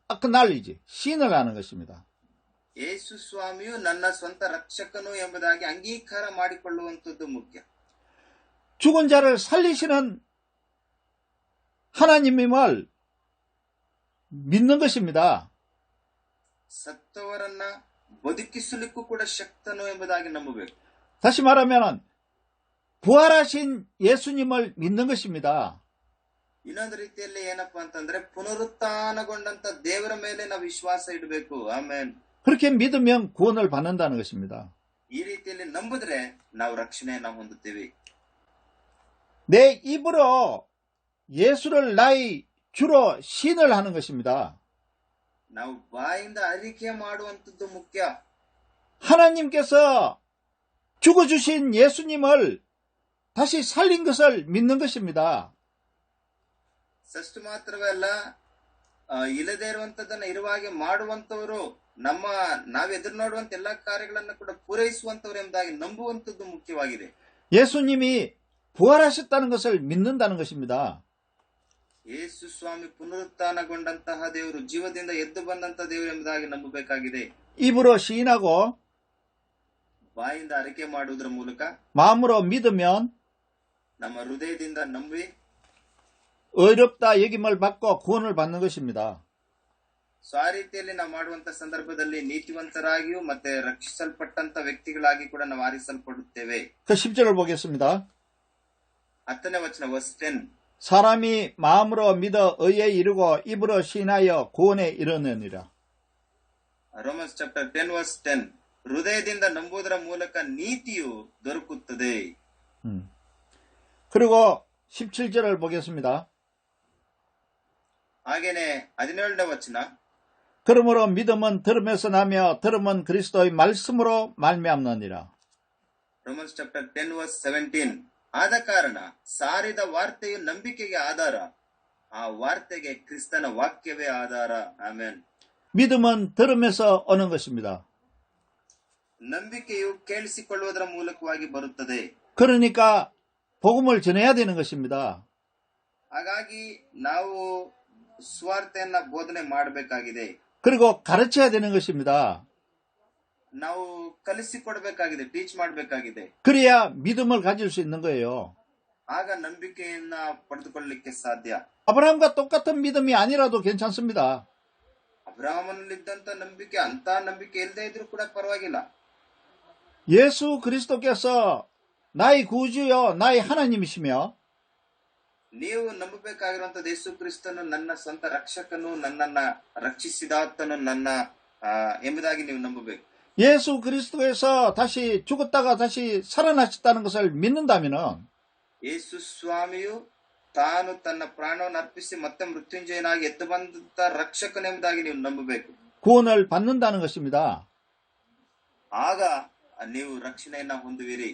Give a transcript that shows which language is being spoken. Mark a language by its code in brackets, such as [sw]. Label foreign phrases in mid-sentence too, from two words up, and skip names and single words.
[ko] 아크날리지, 시인을 하는 것입니다. [kn] ಯೇಸು ಸ್ವಾಮಿಯು ನನ್ನ ಸ್ವಂತ ರಕ್ಷಕನು ಎಂಬುದಾಗಿ ಅಂಗೀಕಾರ ಮಾಡಿಕೊಳ್ಳುವಂಥದ್ದು ಮುಖ್ಯ. [ko] 죽은 자를 살리시는 하나님임을 믿는 것입니다. [kn] ಸತ್ತವರನ್ನ ಬದುಕಿಸಲಿಕ್ಕೂ ಕೂಡ ಶಕ್ತನು ಎಂಬುದಾಗಿ ನಂಬಬೇಕು. [ko] 다시 말하면 부활하신 예수님을 믿는 것입니다. [kn] ಇನ್ನೊಂದು ರೀತಿಯಲ್ಲಿ ಏನಪ್ಪಾ ಅಂತಂದ್ರೆ ಪುನರುತ್ಥಾನಗೊಂಡಂತ ದೇವರ ಮೇಲೆ ನಾವು ವಿಶ್ವಾಸ ಇಡಬೇಕು. ಆಮೇನ್. [ko] 그렇게 믿으면 구원을 받는다는 것입니다. [kn] ಈ ರೀತಿಯಲ್ಲಿ ನಂಬಿದ್ರೆ ನಾವು ರಕ್ಷಣೆಯನ್ನ ಹೊಂದುತ್ತೀವಿ. [ko] 내 입으로 예수를 나의 주로 시인을 하는 것입니다. [kn] ನಾವು ಬಾಯಿಂದ ಅರಿಕೆ ಮಾಡುವಂಥದ್ದು ಮುಖ್ಯ. [ko] 하나님께서 죽어주신 예수님을 다시 살린 것을 믿는 것입니다. [kn] ಸಷ್ಟು ಮಾತ್ರವೇ ಅಲ್ಲ, ಇಲ್ಲದೆ ಇರುವಂತದ್ದನ್ನ ಇರುವಾಗೆ ಮಾಡುವಂತವರು, ನಾವು ಎದುರು ನೋಡುವಂತ ಎಲ್ಲಾ ಕಾರ್ಯಗಳನ್ನ ಕೂಡ ಪೂರೈಸುವಂತವರು ಎಂಬುದಾಗಿ ನಂಬುವಂತದ್ದು ಮುಖ್ಯವಾಗಿದೆ. [ko] 예수님이 부활하셨다는 것을 믿는다는 것입니다. [kn] ಯೇಸು ಸ್ವಾಮಿ ಪುನರುತ್ಥಾನಗೊಂಡಂತಹ ದೇವರು, ಜೀವದಿಂದ ಎದ್ದು ಬಂದಂತಹ ದೇವರು ಎಂಬುದಾಗಿ ನಂಬಬೇಕಾಗಿದೆ. [ko] 입으로 시인하고 [kn] ಬಾಯಿಂದ ಅರಿಕೆ ಮಾಡುವುದರ ಮೂಲಕ, [ko] 마음으로 믿으면 [kn] ನಮ್ಮ ಹೃದಯದಿಂದ ನಂಬಿ [ko] 의롭다 여김을 받고 구원을 받는 것입니다. [kn] ಸೊ ಆ ರೀತಿಯಲ್ಲಿ ನಾವು ಮಾಡುವಂತ ಸಂದರ್ಭದಲ್ಲಿ ನೀತಿವಂತರಾಗಿಯೂ ಮತ್ತೆ ರಕ್ಷಿಸಲ್ಪಟ್ಟಂತ ವ್ಯಕ್ತಿಗಳಾಗಿ ಕೂಡ ನಾವು ಆರಿಸಲ್ಪಡುತ್ತೇವೆ. [ko] 그 10절을 보겠습니다. [kn] 10ನೇ ವಚನ ವರ್ಸ್ 10. [ko] 사람이 마음으로 믿어 의에 이르고 입으로 시인하여 구원에 이르느니라. [en] Romans chapter 10 verse 10. [kn] ಹೃದಯದಿಂದ ನಂಬುವುದರ ಮೂಲಕ ನೀತಿಯು ದೊರಕುತ್ತದೆ. [ko] 그리고 17절을 보겠습니다. [kn] ಹಾಗೇನೆ 17ನೇ ವಚನ. [ko] 그러므로 믿음은 들음에서 나며 들음은 그리스도의 말씀으로 말미암느니라. [en] Romans chapter 10 verse 17. [kn] ಆದ ಕಾರಣ ಸಾರಿದ ವಾರ್ತೆಯು ನಂಬಿಕೆಗೆ ಆಧಾರ, ಆ ವಾರ್ತೆಗೆ ಕ್ರಿಸ್ತನ ವಾಕ್ಯವೇ ಆಧಾರ. ಆಮೆನ್. [ko] 믿음은 들음에서 오는 것입니다. [kn] ನಂಬಿಕೆಯು ಕೇಳಿಸಿಕೊಳ್ಳುವುದರ ಮೂಲಕವಾಗಿ ಬರುತ್ತದೆ. [ko] 그러니까 복음을 전해야 되는 것입니다. [kn] ಹಾಗಾಗಿ ನಾವು ಸ್ವಾರ್ಥೆಯನ್ನ ಬೋಧನೆ ಮಾಡಬೇಕಾಗಿದೆ. [ko] 그리고 가르쳐야 되는 것입니다. [kn] ನಾವು ಕಲಿಸಿಕೊಡಬೇಕಾಗಿದೆ, ಟೀಚ್ ಮಾಡಬೇಕಾಗಿದೆ. [ko] 그래야 믿음을 가질 수 있는 거예요. [kn] ಆಗ ನಂಬಿಕೆಯನ್ನ ಪಡೆದುಕೊಳ್ಳಲಿಕ್ಕೆ ಸಾಧ್ಯ. [ko] 아브라함과 똑같은 믿음이 아니라도 괜찮습니다. [kn] ಅಬ್ರಹಾಮನಲ್ಲಿದ್ದಂತ ನಂಬಿಕೆ ಅಂತ ನಂಬಿಕೆ ಇಲ್ಲದೆ ಇದ್ರೂ ಕೂಡ ಪರವಾಗಿಲ್ಲ. [ko] 예수 그리스도께서 나의 구주요 나의 하나님이시며 [kn] ನೀವು ನಂಬಬೇಕಾಗಿರುವಂತದ್ದು ಯೇಸು ಕ್ರಿಸ್ತನು ನನ್ನ ಸ್ವಂತ ರಕ್ಷಕನು, ನನ್ನನ್ನ ರಕ್ಷಿಸಿದಾತನು, ನನ್ನ ಎಂಬುದಾಗಿ ನೀವು ನಂಬಬೇಕು. [ko] 예수 그리스도에서 다시 죽었다가 다시 살아나셨다는 것을 믿는다면은 [kn] ಯೇಸು ಸ್ವಾಮಿಯು ತಾನು ತನ್ನ ಪ್ರಾಣವನ್ನು ಅರ್ಪಿಸಿ ಮತ್ತೆ ಮೃತ್ಯುಂಜಯನಾಗಿ ಎದ್ದು ಬಂದಂತ ರಕ್ಷಕನೆಂಬುದಾಗಿ ನೀವು ನಂಬಬೇಕು. [ko] 구원을 받는다는 것입니다. [kn] ಆಗ ನೀವು ರಕ್ಷಣೆಯನ್ನ ಹೊಂದುವಿರಿ.